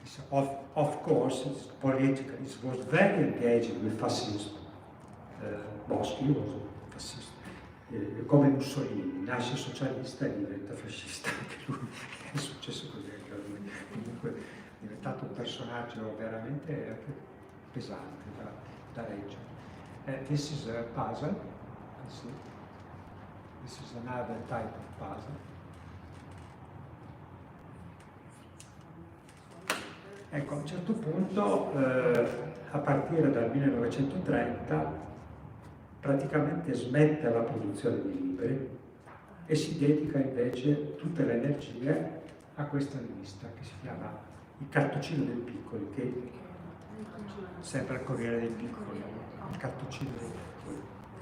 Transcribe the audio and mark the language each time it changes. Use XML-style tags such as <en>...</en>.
<en>Of course, it's political. It was very engaged with fascism. Boschi was fascista.</en> <it>Come Mussolini, nasce socialista e diventa fascista anche lui. È successo così anche a lui. Comunque è diventato un personaggio veramente pesante da reggere.</it> <en>This is a puzzle. You see. This is another type of puzzle.</en> <it>Ecco, a un certo punto, a partire dal 1930, praticamente smette la produzione di libri e si dedica invece tutte le energie a questa rivista che si chiama Il Cartoccino dei Piccoli, che sempre il Corriere dei Piccoli, il Cartoccino dei Piccoli.</it>